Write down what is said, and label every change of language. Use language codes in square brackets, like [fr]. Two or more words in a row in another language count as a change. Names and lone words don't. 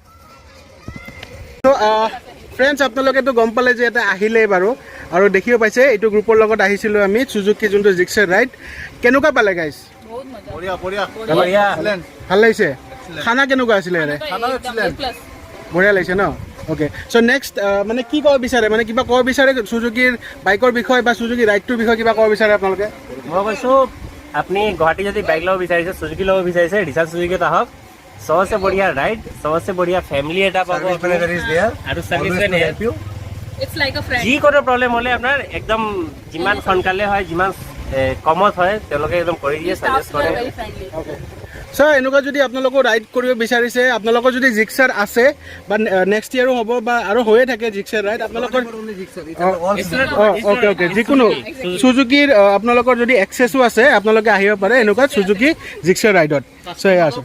[en] so friends [as] আপোনালোকেতো গম পালে যে এটা আহিলেই বাৰু আৰু দেখিব পাইছে এইটো গ্ৰুপৰ লগত আহিছিলোঁ আমি চুজুকি যোনটো জিক্সাৰ ৰাইড কেনেকুৱা পালে গাইজ ভাল লাগিছে খানা কেনেকুৱা আছিলে ইয়াৰে বঢ়িয়া লাগিছে ন [en] okay so next [as] মানে কি ক'ব বিচাৰে মানে কিবা ক'ব বিচাৰে চুজুকিৰ বাইকৰ বিষয়ে বা চুজুকি ৰাইডটোৰ বিষয়ে কিবা ক'ব বিচাৰে আপোনালোকে মই কৈছোঁ আপুনি গুৱাহাটী যদি বাইক ল'ব বিচাৰিছে চুজুকি ল'ব বিচাৰিছে ৰিচাৰ্জ চুজুকিত আহক [hi] सबसे बढ़िया राइड सबसे बढ़िया फैमिली [as] এটা পাব আৰু [en] service can help you It's like a friend. [as] যি কোনো প্ৰব্লেম হ'লে আপোনাৰ একদম যিমান সোনকালে হয় যিমান কমত হয় তেওঁলোকে একদম কৰি দিয়ে [en] Staff [as] সাজেষ্ট কৰে [en] are very friendly. [as] চ' এনেকুৱা যদি আপোনালোকৰ ৰাইড কৰিব বিচাৰিছে আপোনালোকৰ যদি জিক্সাৰ আছে বা নেক্সট ইয়েৰো হ'ব বা আৰু হৈয়ে থাকে জিক্সাৰ ৰাইড আপোনালোকৰ অ'কে যিকোনো চুজুকিৰ আপোনালোকৰ যদি এক্সেছো আছে আপোনালোকে আহিব পাৰে এনেকুৱা চুজুকি জিক্সাৰ ৰাইডত চ' এয়া আছে